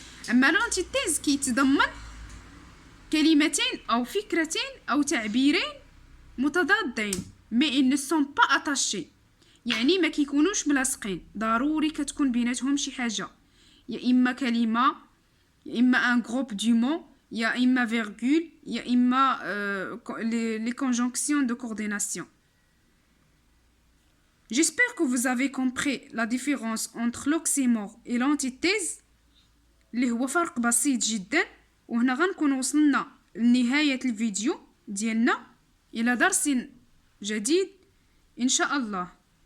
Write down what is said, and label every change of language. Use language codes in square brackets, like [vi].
[ar] اما لونتيتيز كيتضمن كلمتين او فكرتين او تعبيرين متضادين مي [fr] ils ne sont pas attachés، [ar] يعني ما كيكونوش ملاصقين، ضروري كتكون بيناتهم شي حاجه، يا اما كلمه يا اما ان groupe du mot يا اما virgule يا اما les conjonctions de coordination. [fr] J'espère que vous avez compris la différence entre l'oxymore et l'antithèse [ar] اللي هو فرق بسيط جدا. وهنا غنكون وصلنا لنهاية الفيديو ديالنا، إلى درس جديد إن شاء الله.